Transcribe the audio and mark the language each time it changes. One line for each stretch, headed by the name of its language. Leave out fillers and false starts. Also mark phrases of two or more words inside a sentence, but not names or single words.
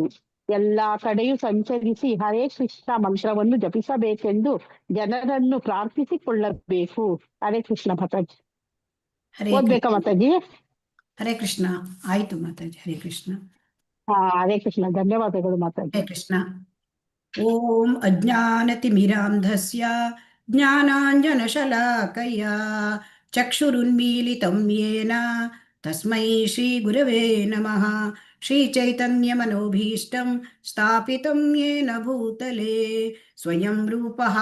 Kannada: ಎಲ್ಲಾ ಕಡೆಯೂ ಸಂಚರಿಸಿ ಹರೇ ಕೃಷ್ಣ ಮಂತ್ರವನ್ನು ಜಪಿಸಬೇಕೆಂದು ಜನರನ್ನು ಪ್ರಾರ್ಥಿಸಿಕೊಳ್ಳಬೇಕು.
Sanskrit: ಹರೇ ಕೃಷ್ಣ
Kannada: ಮಾತಾಜಿ. ಓದ್ಬೇಕಾ ಮಾತಾಜಿ?
Sanskrit: ಹರೇ ಕೃಷ್ಣ.
Kannada: ಆಯ್ತು ಮಾತಾಜಿ.
Sanskrit: ಹರೇ ಕೃಷ್ಣ. ಹರೇ ಕೃಷ್ಣ.
Kannada: ಧನ್ಯವಾದಗಳು ಮಾತಾಜಿ.
Sanskrit: ಹರೇ ಕೃಷ್ಣ. ಓಂ ಅಜ್ಞಾನತಿಮಿರಾಂಧಸ್ಯ ಜ್ಞಾನಾಂಜನಶಲಾಕಯ ಚಕ್ಷುರುನ್ಮೀಲಿತಂ ಯೇನ ತಸ್ಮೈ ಶ್ರೀ ಗುರವೇ ನಮಃ. ಶ್ರೀಚೈತನ್ಯಮನೋಭೀಷ್ಟಂ ಸ್ಥಾಪಿತಂ ಯೇನ ಭೂತಲೆ ಸ್ವಯಂ ರೂಪಃ